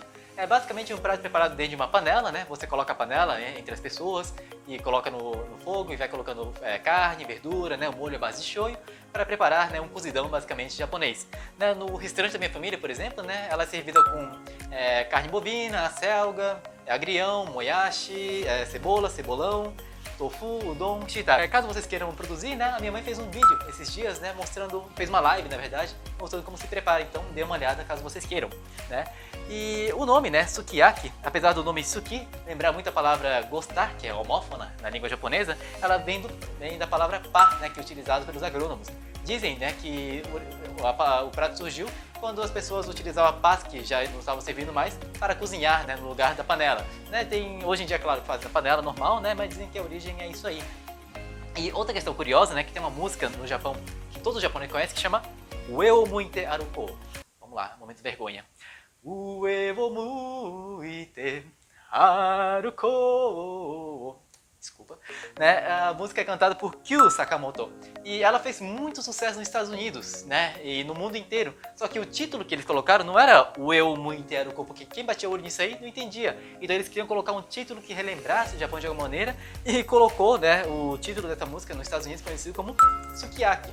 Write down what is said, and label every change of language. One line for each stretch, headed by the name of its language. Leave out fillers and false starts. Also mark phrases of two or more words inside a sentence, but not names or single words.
Portuguese: É basicamente um prato preparado dentro de uma panela, né? Você coloca a panela, né, entre as pessoas e coloca no fogo e vai colocando carne, verdura, né, o molho à base de shoyu para preparar, né, um cozidão basicamente japonês. Né, no restaurante da minha família, por exemplo, né, ela é servida com carne bovina, acelga, agrião, moyashi, cebola, cebolão, tofu, udon, shiitake. Caso vocês queiram produzir, né, a minha mãe fez um vídeo esses dias, né, fez uma live, na verdade, mostrando como se prepara, então dê uma olhada caso vocês queiram, né. E o nome, né, sukiyaki, apesar do nome suki lembrar muito a palavra gostar, que é homófona na língua japonesa, ela vem da palavra pa, né, que é utilizado pelos agrônomos. Dizem, né, que o prato surgiu quando as pessoas utilizavam a pás, que já não estavam servindo mais, para cozinhar, né, no lugar da panela. Né, hoje em dia, claro, faz na panela normal, né, mas dizem que a origem é isso aí. E outra questão curiosa, né, que tem uma música no Japão que todo japonês conhece, que chama Ue wo muite aruko. Vamos lá, momento de vergonha.
Japanese: Ue wo muite aruko.
Portuguese: Desculpa. Né? A música é cantada por Kyu Sakamoto. E ela fez muito sucesso nos Estados Unidos, né? E no mundo inteiro. Só que o título que eles colocaram não era o Eu Muito Aruko, porque quem batia o olho nisso aí não entendia. Então eles queriam colocar um título que relembrasse o Japão de alguma maneira e colocou, né, o título dessa música nos Estados Unidos conhecido como Sukiyaki.